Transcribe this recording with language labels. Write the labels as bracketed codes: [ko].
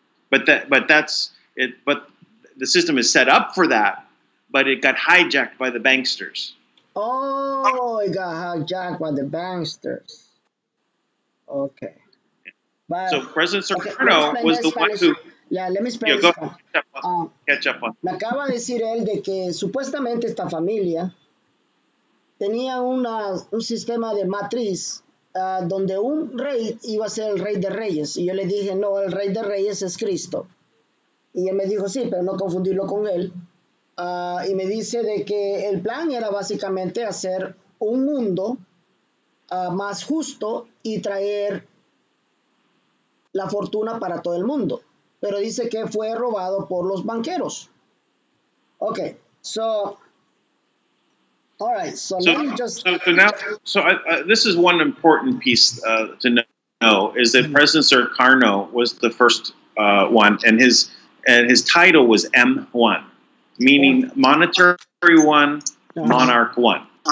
[en] But that's it. But the system is set up for that, but it got hijacked by the banksters. Oh, it got hijacked by the banksters. Okay. But, so President Sukarno was the one who... Yeah, let me explain. Catch up on. [es] Me acaba de decir él de que supuestamente esta familia tenía un sistema de matriz donde un rey iba a ser el rey de reyes. Y yo le dije, no, el rey de reyes es Cristo. Y él me dijo, sí, pero no confundirlo con él. Y me dice de que el plan era básicamente hacer un mundo más justo y traer la fortuna para todo el mundo. Pero dice que fue robado por los banqueros. [en] Okay, so, all right, so let me just... This is one important piece to know, is that President Sukarno was the first one, and his title was M1, meaning monetary one, monarch one.